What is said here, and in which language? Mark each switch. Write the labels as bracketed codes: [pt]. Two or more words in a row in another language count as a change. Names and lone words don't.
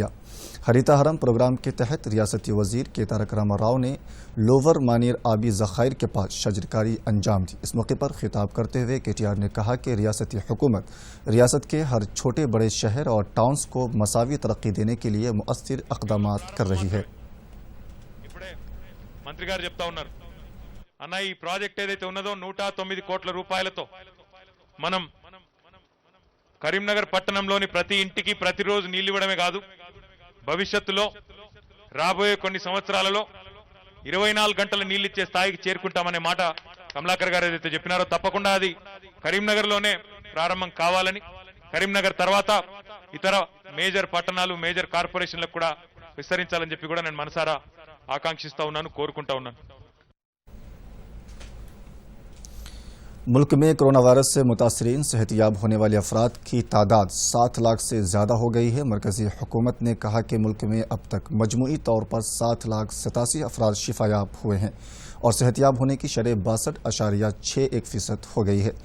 [ur] ہریتا ہرم پروگرام کے تحت ریاستی وزیر کے تارک راما راؤ نے لوور مانیر آبی ذخائر کے پاس شجرکاری انجام دی۔ اس موقع پر خطاب کرتے ہوئے KTR نے کہا کہ ریاستی حکومت ریاست کے ہر چھوٹے بڑے شہر اور ٹاؤنز کو مساوی ترقی دینے کے لیے مؤثر اقدامات کر رہی ہے۔ [te] మంత్రి గారు చెప్తా ఉన్నారు, అన్న ఈ ప్రాజెక్ట్ ఏదైతే ఉన్నదో 109 కోట్ల రూపాయలతో మనం కరీంనగర్ పట్టణంలోని ప్రతి ఇంటికి ప్రతిరోజు నీళ్లు ఇవ్వడమే కాదు, భవిష్యత్తులో రాబోయే కొన్ని సంవత్సరాలలో 24 గంటల నీళ్లు ఇచ్చే స్థాయికి చేరుకుంటామనే మాట కమలాకర్ గారు ఏదైతే చెప్పినారో తప్పకుండా అది కరీంనగర్లోనే ప్రారంభం కావాలని, కరీంనగర్ తర్వాత ఇతర మేజర్ పట్టణాలు మేజర్ కార్పొరేషన్లకు కూడా విస్తరించాలని చెప్పి కూడా నేను మనసారా ఆకాంక్షిస్తా ఉన్నాను, కోరుకుంటా ఉన్నాను। [ur] ملک میں کرونا وائرس سے متاثرین صحت یاب ہونے والے افراد کی تعداد 7 لاکھ سے زیادہ ہو گئی ہے۔ مرکزی حکومت نے کہا کہ ملک میں اب تک مجموعی طور پر 7,87,000 افراد شفا یاب ہوئے ہیں اور صحت یاب ہونے کی شرح 62.61% ہو گئی ہے۔